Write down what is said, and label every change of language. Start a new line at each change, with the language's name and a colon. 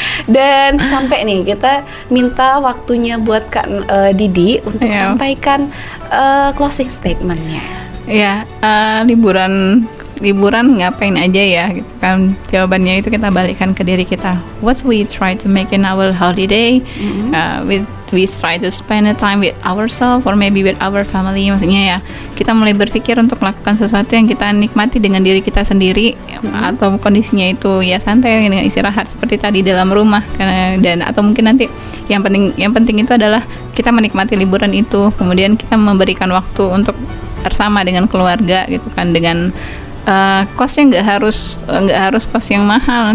Indonesian: Dan sampai nih kita minta waktunya buat Kak Didi untuk Iya. sampaikan closing statementnya. Ya, liburan ngapain aja ya gitu kan. Jawabannya itu kita balikkan ke diri kita.
English: What we try to make in our holiday, we try to spend a time with ourselves or maybe with our family.
Indonesian: Maksudnya ya, kita mulai berpikir untuk melakukan sesuatu yang kita nikmati dengan diri kita sendiri, atau kondisinya itu ya santai dengan istirahat seperti tadi dalam rumah. Dan atau mungkin nanti yang penting itu adalah kita menikmati liburan itu, kemudian kita memberikan waktu untuk bersama dengan keluarga gitu kan, dengan kosnya nggak harus kos yang mahal.